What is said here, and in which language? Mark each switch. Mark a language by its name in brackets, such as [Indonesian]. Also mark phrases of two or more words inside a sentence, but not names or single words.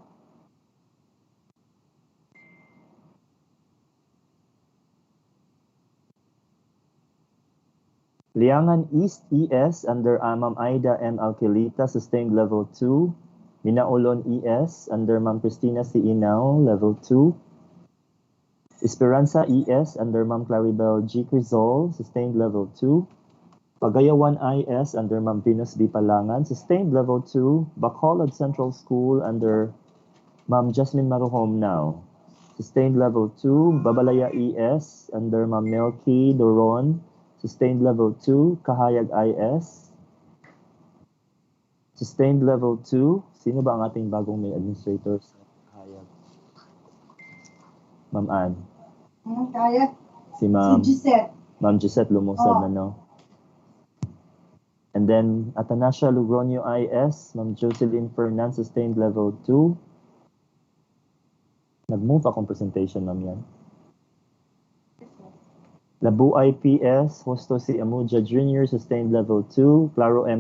[English] Liangan East ES under Ma'am Aida M. Alquilita, sustained level 2. Minaulon ES under Ma'am Christina C. Inao, level 2. Esperanza ES under Ma'am Claribel G. Crizol, sustained level 2. Pagayawan IS under Ma'am Venus B. Palangan, sustained level 2. Bacolod Central School under Ma'am Jasmine Maruhom now, sustained level 2. Babalaya ES under Ma'am Melky Doron, sustained level 2. Kahayag IS, sustained level 2. [Filipino] Sino ba ang ating bagong may administrator sa Kahayag? Ma'am Ann. Kahayag? Si Ma'am Gisette. Ma'am Gisette Lumusad na, no? [English] And then Atanasio Lugronio IS, Ma'am Jocelyn Fernan, sustained level 2. [Cebuano] Nag-move akong presentation, ma'am, yan. [English] Labu IPS, Hosto C. Amuja Jr., sustained level 2. Claro M.